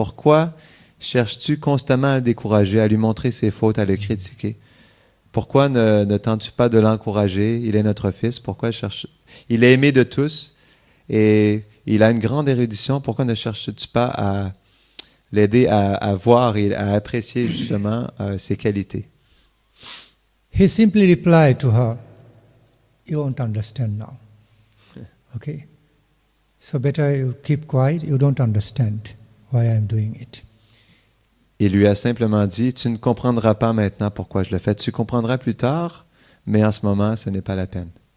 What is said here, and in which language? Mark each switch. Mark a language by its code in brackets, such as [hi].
[fr] Pourquoi cherches-tu constamment à le décourager, à lui montrer ses fautes, à le critiquer? Pourquoi ne tentes-tu pas de l'encourager? Il est notre fils. Il est aimé de tous et il a une grande érudition. Pourquoi ne cherches-tu pas à l'aider à voir et à apprécier justement ses qualités? [en] He simply replied to her, you won't understand now. Okay? So better you keep quiet, you don't understand why I am doing it. [fr] Il lui a simplement dit, tu ne comprendras pas maintenant pourquoi je le fais. Tu comprendras plus tard, mais en ce moment, ce n'est pas la peine.